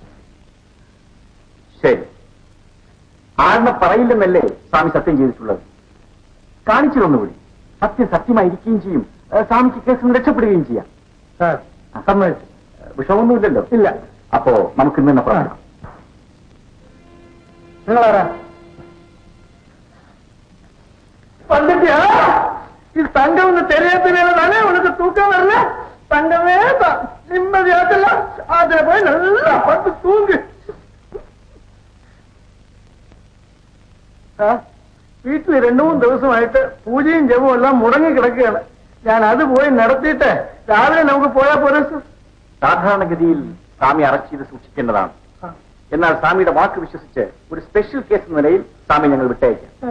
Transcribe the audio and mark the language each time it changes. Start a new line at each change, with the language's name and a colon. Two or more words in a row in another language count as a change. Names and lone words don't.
Malayalam: ശരി, ആളിനെ പറയില്ലെന്നല്ലേ സ്വാമി സത്യം ചെയ്തിട്ടുള്ളത്? കാണിച്ചതൊന്നുകൂടി. സത്യം സത്യമായിരിക്കുകയും ചെയ്യും. സ്വാമിക്ക് കേസിൽ നിന്ന് രക്ഷപ്പെടുകയും ചെയ്യാം. സാർ സമ്മതിച്ചു. വിഷമൊന്നുമില്ലല്ലോ? ഇല്ല. അപ്പോ നമുക്ക് ഇന്ന് തന്നെ പറയാം. നിങ്ങളാരാ?
Tamil: வந்துட்டியா? இது தங்கம் ஒன்று தெரியாதனால உனக்கு தூக்கம் வரல. தங்கமே தான் நிம்மதியாகல. அதுல போய் நல்லா படுத்து தூங்கு.
Malayalam: വീട്ടിൽ 2-3 ദിവസമായിട്ട് പൂജയും ജപവും എല്ലാം മുടങ്ങി കിടക്കുകയാണ്. ഞാൻ അത് പോയി നടത്തിയിട്ട് രാവിലെ നമുക്ക് പോയാൽ പോരെ? സാധാരണഗതിയിൽ സ്വാമി അറസ്റ്റ് ചെയ്ത് സൂക്ഷിക്കേണ്ടതാണ്. എന്നാൽ സ്വാമിയുടെ വാക്ക് വിശ്വസിച്ച് ഒരു സ്പെഷ്യൽ കേസ് എന്ന നിലയിൽ സ്വാമി ഞങ്ങൾ വിട്ടയക്കാം.